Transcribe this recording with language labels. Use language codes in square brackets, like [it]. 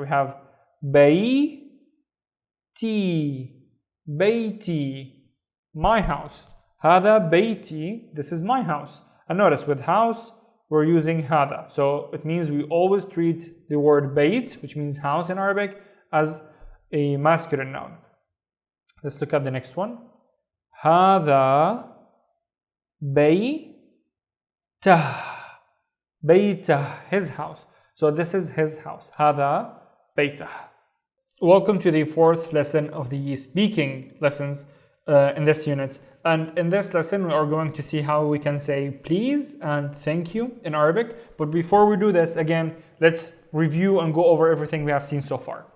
[en] We have [ar] بيتي, بيتي, [en] my house. [ar] هذا بيتي, [en] this is my house. And notice with house, we're using هذا. So it means we always treat the word بيت, which means house in Arabic, as a masculine noun. Let's look at the next one. [ar] هذا بيته, بيته, [en] his house. So this is his house. [ar] هذا بيته. [en] Welcome to the fourth lesson of the speaking lessons in this unit. And in this lesson, we are going to see how we can say please and thank you in Arabic. But before we do this, again, let's review and go over everything we have seen so far.